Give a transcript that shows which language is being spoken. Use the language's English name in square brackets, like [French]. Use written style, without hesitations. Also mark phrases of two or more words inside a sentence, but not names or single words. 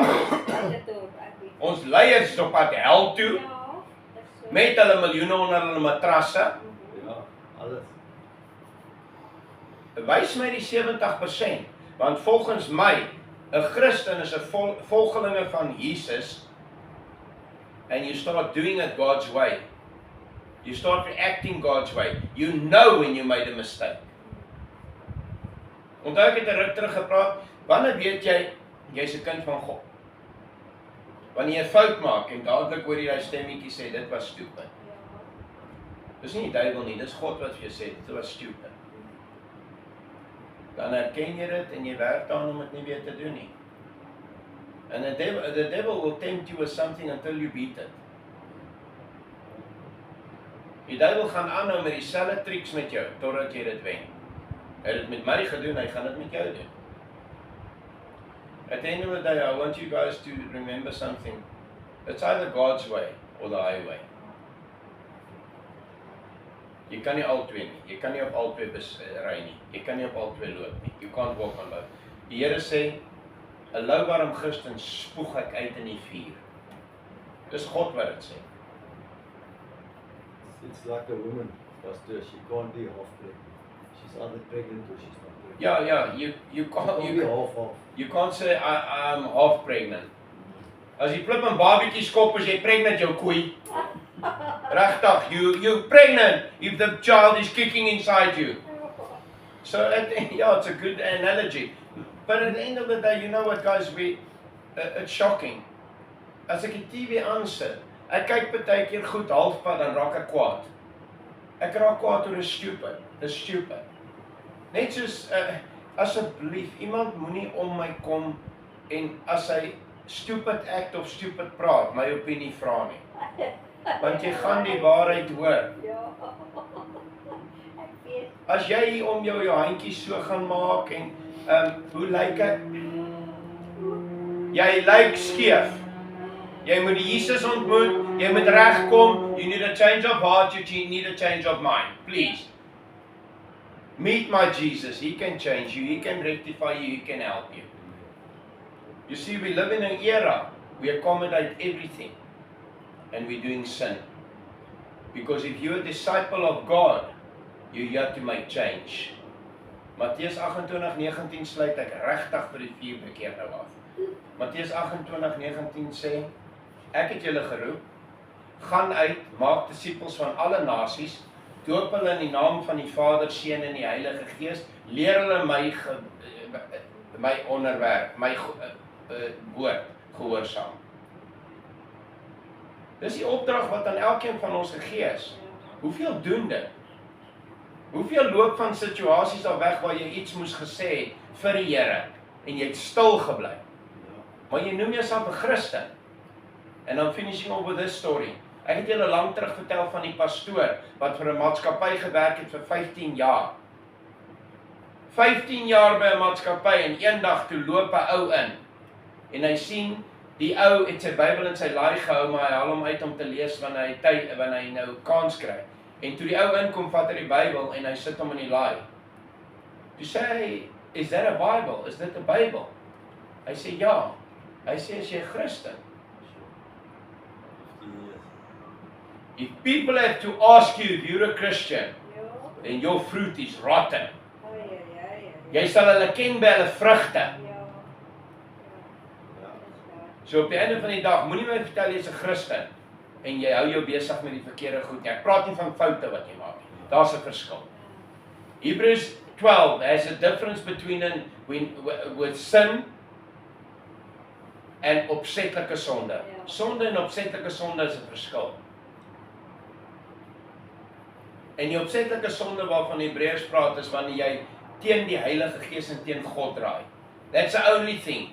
[Afrikaans] Dit ook, ek weet. Ons leiers is op pad hel toe, Ja, dis so. met hulle miljoene onder hulle matrasse. Ja, alles. Wys my die 70%, want volgens my, 'n Christen is 'n volgelinge van Jesus, [English] and you start doing it God's way. You start reacting God's way. You know when you made a mistake. [Afrikaans] Onthou ek het 'n ruk terug gepraat, wanneer weet jy, jy's 'n kind van God? Wanneer jy 'n fout maak en dadelik hoor jy daai stemmetjie sê, dit was stupid. Ja. Dis nie die duiwel nie, dis God wat vir jou sê, dit was stupid. Dan erken jy dit en jy werk daaraan om dit nie weer te doen nie. [English] And the devil will tempt you with something until you beat it. [Afrikaans] Die duiwel gaan aanhou met dieselfde triks met jou, totdat jy dit wen. Hy het dit met my gedoen, hy gaan dit met jou doen. [English] At the end of the day, I want you guys to remember something. It's either God's way or the highway. [Afrikaans] Jy kan nie albei nie. Jy kan nie op albei ry nie. Jy kan nie op albei loop nie. [English] You can't walk on both. [Afrikaans] Die Here sê, 'n louwarm Christen spoeg ek uit in die vuur. Dis God wat dit sê. [English] It's like a woman, Pastor, she can't be half pregnant. She's either pregnant or she's not pregnant. Ja, you She can't be half. you can't say I'm half pregnant. [Afrikaans] As jy flip 'n babietjie skop as jy pregnant jou koei. Regtig, [English] you pregnant if the child is kicking inside you. So it's a good analogy. But at the end of the day, you know what guys, it's shocking. [Afrikaans] As ek die TV aansit, ek kyk baie keer goed halfpad dan raak ek kwaad. Ek raak kwaad oor 'n stupid. Dis stupid. Net soos asseblief, iemand moenie om my kom en as hy [English] stupid act [Afrikaans] of stupid praat, my opinie vra nie. Want jy gaan die waarheid hoor. Ja. Ek weet. As jy hier om jou handjies so gaan maak en hoe lyk ek? Jy lyk skeef. Jy moet Jesus ontmoet, jy moet regkom, [English] you need a change of heart, you need a change of mind. Please. Meet my Jesus, he can change you, he can rectify you, he can help you. You see, we live in an era, we accommodate everything. And we're doing sin. Because if you're a disciple of God, you have to make change. [Afrikaans] Matteus 28:19 sluit ek regtig vir die 4 bekeer nou af. Matteus 28:19 sê, ek het julle geroep, gaan uit, maak disippels van alle nasies, doop hulle in die naam van die Vader, Seun en die Heilige Gees, leer hulle my onderwerp, my woord gehoorsaam. Dis die opdrag wat aan elkeen van ons gegee is. Hoeveel doen dit? Hoeveel loop van situasies al weg waar jy iets moes gesê het vir die Here en jy het stil gebly. Maar jy noem jouself 'n Christen. [English] And I'm finishing off with this story. [Afrikaans] Ek het julle lank terug vertel van die pastoor wat vir 'n maatskappy gewerk het vir 15 jaar. 15 jaar by 'n maatskappy en eendag toe loop 'n ou in. En hy sien die ou het sy Bybel in sy laai gehou, maar hy haal hom uit om te lees wanneer hy nou kans kry. En toe die ou inkom, vat hy die Bybel en hy sit hom in die laai. Toe sê hy, [English] is that a Bible? [Afrikaans] Is dit 'n Bybel? Hy sê ja. Hy sê, is jy Christen? [English] If people have to ask you if you're a Christian, [Afrikaans] Ja. [English] then your fruit is rotten. [Afrikaans] Ja. Jy sal hulle ken by hulle vrugte. Ja. So op die einde van die dag, moenie my vertel jy's 'n Christen. en jy hou jou besig met die verkeerde goed nie. Ek praat nie van foute wat jy maak nie. Daar's 'n verskil. [English] Hebrews 12 has a difference between with sin [Afrikaans] en opsetlike sonde. Ja. Sonde en opsetlike sonde is 'n verskil. En die opsetlike sonde waarvan die Hebreërs praat is wanneer jy teen die Heilige Gees en teen God draai. [English] That's the only thing.